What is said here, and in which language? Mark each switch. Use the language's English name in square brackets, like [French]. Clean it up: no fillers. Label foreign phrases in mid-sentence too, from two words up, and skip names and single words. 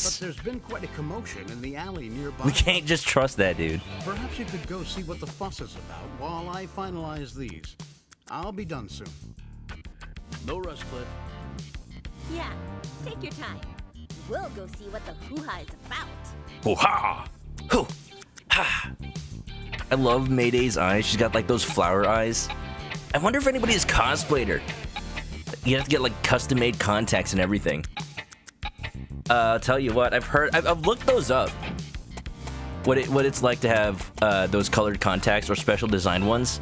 [English] us. there's been quite a commotion in the alley nearby. We can't just trust that dude. Perhaps you could go see what the fuss is about while I finalize these. I'll be done soon. No rush, Cliff. Yeah. Take your time. We'll go see what the hoo-ha is about. Hoo-ha! Hoo-ha! I love Mayday's eyes. She's got like those flower eyes. I wonder if anybody has cosplayed her. You have to get like custom-made contacts and everything. I'll tell you what, I've looked those up. What it's like to have those colored contacts or special design ones.